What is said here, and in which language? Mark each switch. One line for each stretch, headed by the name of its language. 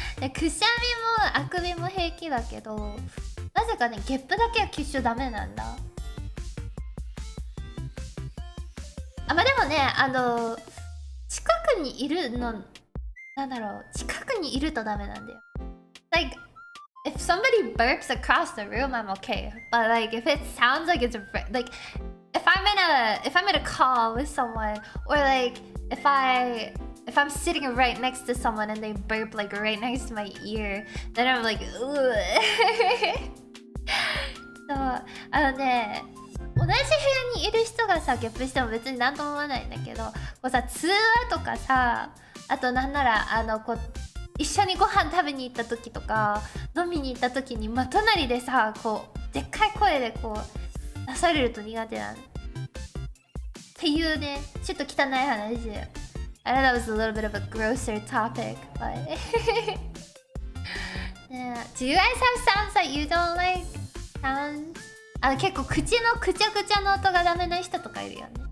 Japanese: くしゃみもあくびも平気だけど、なぜかね、ゲップだけはきっしょダメなんだ。まあでもね、近くにいるの、なんだろう、近くにいるとダメなんだよ。
English: Like, if somebody burps across the room, I'm okay. But like, if it sounds like it's like, if I'm in a call with someone, or like, if I'm sitting right next to someone and they burp like right next to my ear, then I'm like, ugh.
Japanese: そう、ね、同じ部屋にいる人がさ、ゲップしても別に何とも思わないんだけど、こうさ、通話とかさ、あとなんならこう一緒にご飯食べに行った時とか飲みに行った時に隣でさ、こうでっかい声でこう出されると苦手なのっていうね、ちょっと汚い話で。
English: I know that was a little bit of a grosser topic, but yeah. Do you guys have sounds that you don't like? Sounds?
Japanese: 結構口のくちゃくちゃの音がダメな人とかいるよね。